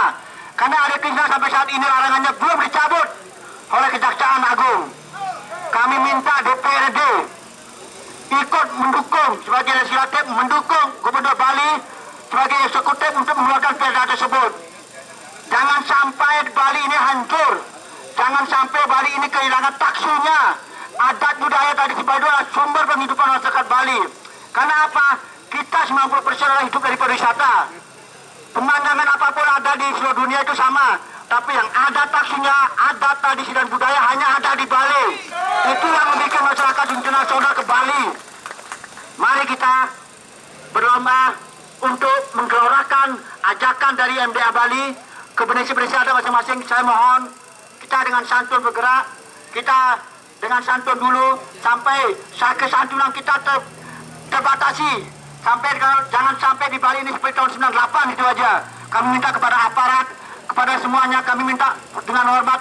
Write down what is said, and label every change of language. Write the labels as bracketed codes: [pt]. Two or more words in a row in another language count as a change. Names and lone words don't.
[id] Karena Hare Krishna sampai saat ini larangannya belum dicabut oleh Kejaksaan Agung. Kami minta DPRD ikut mendukung sebagai legislatif, mendukung Gubernur Bali sebagai eksekutif untuk mengeluarkan perda tersebut. Jangan sampai Bali ini hancur. Jangan sampai Bali ini kehilangan taksunya. Adat budaya tradisi Bali adalah sumber penghidupan masyarakat Bali. Karena apa? Kita 90% adalah hidup dari pariwisata. Pemandangan apapun ada di seluruh dunia itu sama. Tapi yang ada taksunya, adat tradisi dan budaya hanya ada di Bali. Itu yang membuat masyarakat internasional ke Bali. Mari kita berlomba untuk menggelorakan ajakan dari MDA Bali ke beresa-beresa adat masing-masing. Saya mohon kita dengan santun bergerak, kita dengan santun dulu sampai kesantunan kita terbatasi. Jangan sampai di Bali ini seperti tahun 98 itu aja. Kami minta kepada aparat, kepada semuanya kami minta dengan hormat.